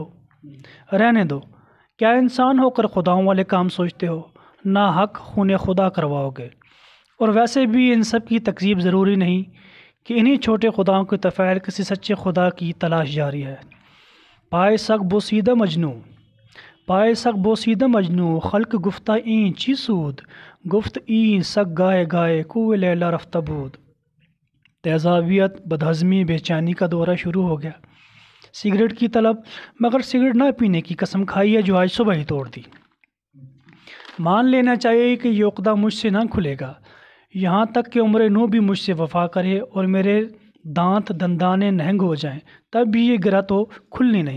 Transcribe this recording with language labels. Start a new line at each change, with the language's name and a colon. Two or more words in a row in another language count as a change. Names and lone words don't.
Urdu: رہنے دو، کیا انسان ہو کر خداؤں والے کام سوچتے ہو؟ نا حق خون خدا کرواؤ گے۔ اور ویسے بھی ان سب کی تکذیب ضروری نہیں کہ انہی چھوٹے خداؤں کے تفعیل کسی سچے خدا کی تلاش جاری ہے۔
Persian: پائے سگ بوسیدہ مجنو، پائے سگ بوسیدہ مجنو، خلق گفتہ این چی سود، گفت این سگ گائے گائے کوہ لیلا رفتہ بود۔
Urdu: تیزابیت، بدہضمی، بے چینی کا دورہ شروع ہو گیا۔ سگریٹ کی طلب، مگر سگریٹ نہ پینے کی قسم کھائی ہے جو آج صبح ہی توڑ دی۔ مان لینا چاہیے کہ یہ عقدہ مجھ سے نہ کھلے گا، یہاں تک کہ عمر نو بھی مجھ سے وفا کرے اور میرے دانت دندانے نہنگ ہو جائیں، تب بھی یہ گرہ تو کھلنی نہیں۔